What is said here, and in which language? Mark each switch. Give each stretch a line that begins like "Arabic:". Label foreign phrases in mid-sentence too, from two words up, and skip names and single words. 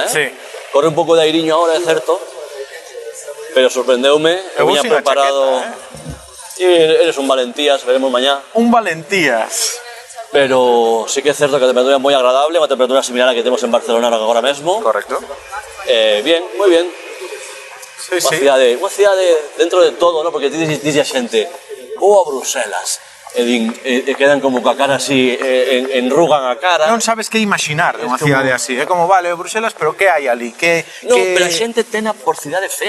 Galician: Sí. Corre un pouco de airiño agora, é certo. Pero sorprendeume, eu vou viña sin a preparado. chaqueta, E eres un valentías, veremos mañá. Un Valentías. Pero sí que é certo que a temperatura é moi agradable, unha temperatura similar a que temos en Barcelona agora mesmo. Correcto. Bien, moi bien. Sí, Unha cidade dentro de todo, ¿no? Porque dice a xente, a Bruselas. E quedan como ca cara así, enrugan a cara. Non sabes que imaginar de unha como- cidade así. É como, vale, Bruselas, pero que hai ali? No, pero a xente tena por cidade fea.